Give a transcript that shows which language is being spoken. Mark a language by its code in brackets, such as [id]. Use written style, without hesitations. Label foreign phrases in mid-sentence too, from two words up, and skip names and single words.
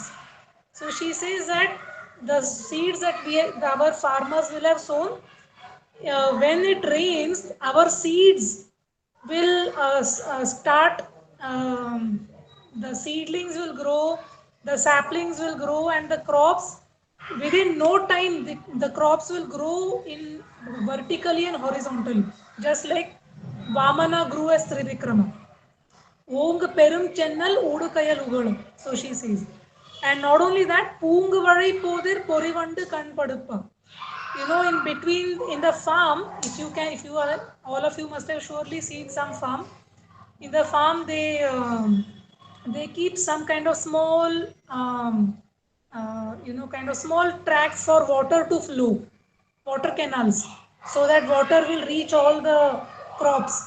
[en] So she says that the seeds that our farmers will have sown, when it rains, our seeds will start, the seedlings will grow, the saplings will grow, and the crops, within no time, the crops will grow in vertically and horizontally, just like Vamana grew as Trivikrama. [ta] ஓங்கு பெரும் செந்நெல் ஊடுகயல் உகள. [en] So she says. And not only that, [ta] பூங்கு வழி போதில் பொறிவண்டு கண் படுப்ப. [en] In between, in the farm, if you are, all of you must have surely seen some farm. In the farm, they keep some kind of small, kind of small tracks for water to flow, water canals, so that water will reach all the crops.